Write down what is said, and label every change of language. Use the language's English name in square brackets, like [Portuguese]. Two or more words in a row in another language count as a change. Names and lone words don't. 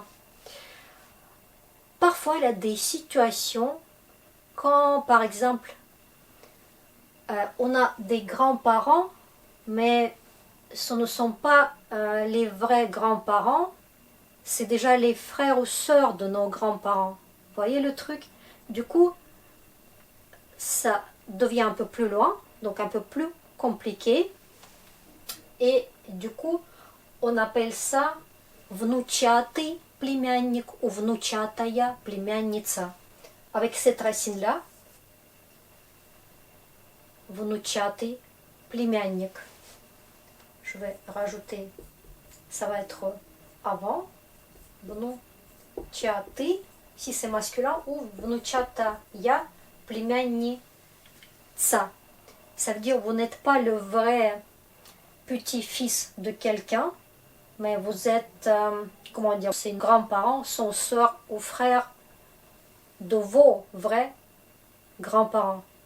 [French] Parfois, il y a des situations quand, par exemple, on a des grands-parents, mais ce ne sont pas les vrais grands-parents, c'est déjà les frères ou sœurs de nos grands-parents. Vous voyez le truc? Du coup, ça devient un peu plus loin, donc un peu plus compliqué. Et du coup, on appelle ça [Russian] внучатый племянник [French] ou [Russian] внучатая племянница. [French] Avec cette racine-là, [Russian] внучатый племянник. [French] Je vais rajouter, ça va être avant, внучатый, si c'est masculin, ou [Russian] внучатая племянница. [French] Ça veut dire que vous n'êtes pas le vrai petit-fils de quelqu'un, mais vous êtes, comment dire, c'est grands-parents, sont sœurs ou frères de vos vrais grands-parents.